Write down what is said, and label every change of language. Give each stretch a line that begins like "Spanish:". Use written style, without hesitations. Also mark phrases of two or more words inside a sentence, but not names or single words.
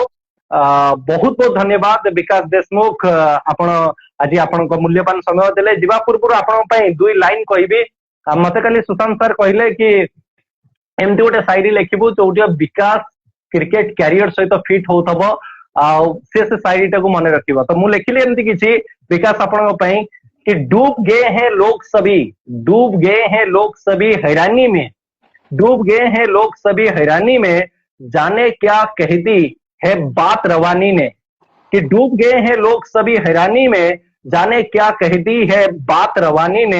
Odia: ବହୁତ ବହୁତ ଧନ୍ୟବାଦ ବିକାଶ ଦେଶମୁଖ, ଆପଣ ଆଜି ଆପଣଙ୍କ ମୂଲ୍ୟବାନ ସମୟ ଦେଲେ। ଯିବା ପୂର୍ବରୁ ଆପଣଙ୍କ ପାଇଁ 2 ଲାଇନ କହିବି। ମତେ କାଲି ସୁଶାନ୍ତ ସାର୍ କହିଲେ କି ଏମିତି ଗୋଟେ ସାଇରୀ ଲେଖିବୁ ଯୋଉଠି ବିକାଶ କ୍ରିକେଟ କ୍ୟାରିୟର ସହିତ ଫିଟ୍ ହଉଥିବ, ଆଉ ସେ ସାଇରୀଟାକୁ ମନେ ରଖିବ। ତ ମୁଁ ଲେଖିଲି ଏମିତି କିଛି ବିକାଶ ଆପଣଙ୍କ ପାଇଁ
Hindi: कि डूब गए हैं लोग सभी, डूब गए हैं लोग सभी हैरानी में, डूब गए हैं लोग सभी हैरानी में, जाने क्या कहती है बात रवानी ने। कि डूब गए हैं लोग सभी हैरानी में, जाने क्या कहती है बात रवानी ने।